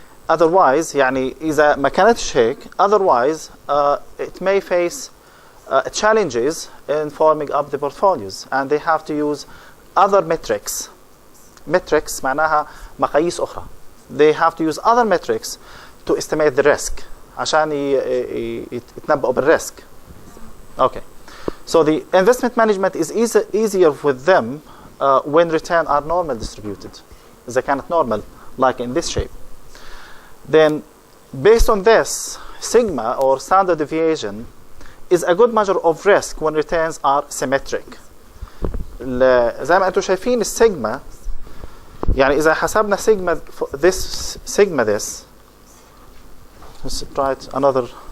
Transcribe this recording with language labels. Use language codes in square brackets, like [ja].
[en] Otherwise [ar] يعني إذا ما كانتش هيك، [en] otherwise it may face challenges in forming up the portfolios, and they have to use other metrics. [ar] Metrics معناها مقاييس أخرى. [en] They have to use other metrics to estimate the risk [ar] عشان يتنبؤوا بالريسك. [en] Okay. So the investment management is easier with them when return are normal distributed. [ar] إذا كانت [en] normal, like in this shape. Then, based on this, sigma or standard deviation is a good measure of risk when returns are symmetric. [ar] زي ما أنتم شايفين السيجما، يعني إذا حسبنا sigma this, [en] let's try it another.